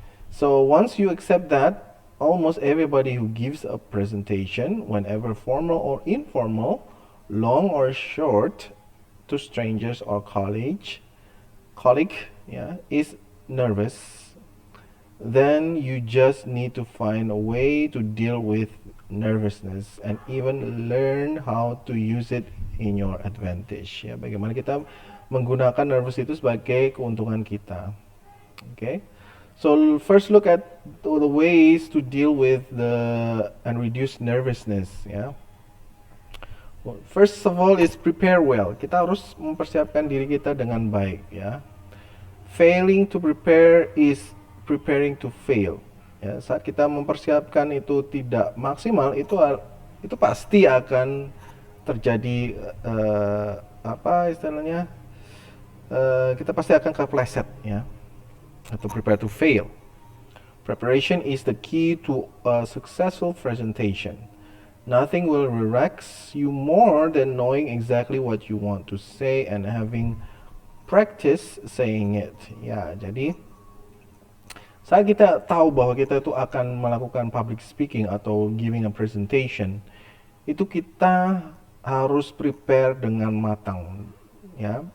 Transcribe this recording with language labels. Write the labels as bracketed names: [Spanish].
[English] So once you accept that, almost everybody who gives a presentation, whenever formal or informal, long or short, to strangers or colleague, yeah, is nervous, then you just need to find a way to deal with nervousness and even learn how to use it in your advantage, ya. [Indonesian] Bagaimana kita menggunakan nervous itu sebagai keuntungan kita. [English] Okay, so first look at the ways to deal with and reduce nervousness, ya. Well, first of all is prepare well. [Indonesian] Kita harus mempersiapkan diri kita dengan baik, ya. [English] Failing to prepare is preparing to fail. [Indonesian] Ya, saat kita mempersiapkan itu tidak maksimal, itu pasti akan terjadi apa istilahnya? Kita pasti akan kepleset, ya. [English] Atau prepare to fail. Preparation is the key to a successful presentation. Nothing will relax you more than knowing exactly what you want to say and having practice saying it. [Indonesian] Ya, jadi saat kita tahu bahwa kita itu akan melakukan public speaking atau [English] giving a presentation, [Indonesian] itu kita harus prepare dengan matang, ya.